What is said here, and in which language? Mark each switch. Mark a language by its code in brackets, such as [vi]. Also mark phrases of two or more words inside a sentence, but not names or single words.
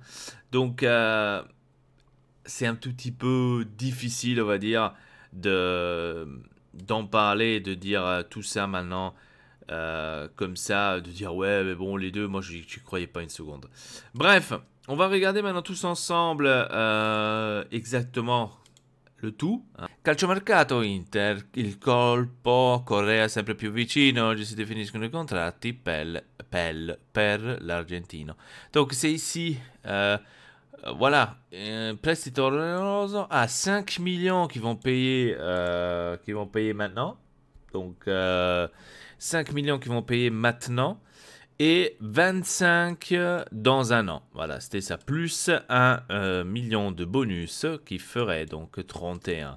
[fr] Donc c'est un tout petit peu difficile, on va dire, d'en parler, de dire tout ça maintenant. Comme ça, de dire ouais, mais bon, les deux, moi je croyais pas une seconde. Bref, on va regarder maintenant tous ensemble exactement le tout, hein. [it] Calciomercato Inter, il colpo, Correa sempre più vicino, oggi si definiscono i contratti per l'Argentino. [fr] Donc c'est ici, voilà, [it] prestito oneroso [fr] à 5 millions qui vont payer maintenant. Donc 5 millions qui vont payer maintenant. et 25 dans un an. Voilà, c'était ça. Plus 1 million de bonus qui ferait donc 31.